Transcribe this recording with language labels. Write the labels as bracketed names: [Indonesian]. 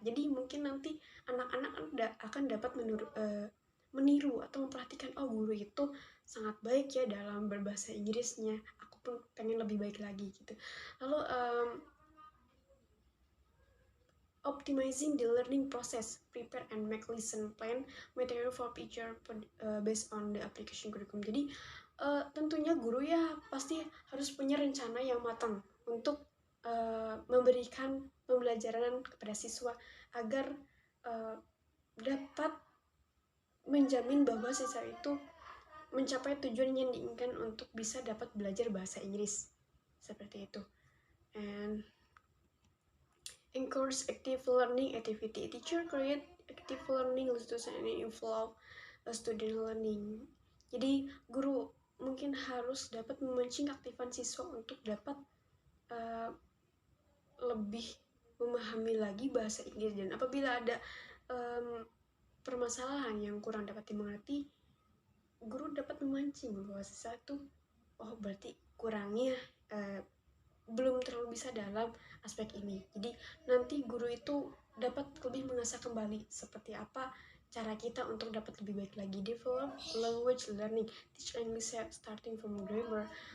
[Indonesian] Jadi mungkin nanti anak-anak akan dapat meniru atau memperhatikan, oh guru itu sangat baik ya dalam berbahasa Inggrisnya, aku pun pengen lebih baik lagi gitu. [English] Lalu optimizing the learning process, prepare and make lesson plan material for teacher based on the application curriculum. [Indonesian] Jadi tentunya guru ya pasti harus punya rencana yang matang untuk memberikan pembelajaran kepada siswa agar dapat menjamin bahwa siswa itu mencapai tujuan yang diinginkan untuk bisa dapat belajar bahasa Inggris seperti itu. [English] And encourage active learning activity. Teacher create active learning institution and involve student learning. [Indonesian] Jadi guru mungkin harus dapat memancing aktifan siswa untuk dapat lebih memahami lagi bahasa Inggris, dan apabila ada permasalahan yang kurang dapat dimengerti, guru dapat memancing bahwa sesuatu, oh berarti kurangnya belum terlalu bisa dalam aspek ini. Jadi nanti guru itu dapat lebih mengasah kembali seperti apa cara kita untuk dapat lebih baik lagi. [English] Develop language learning, teach English starting from grammar.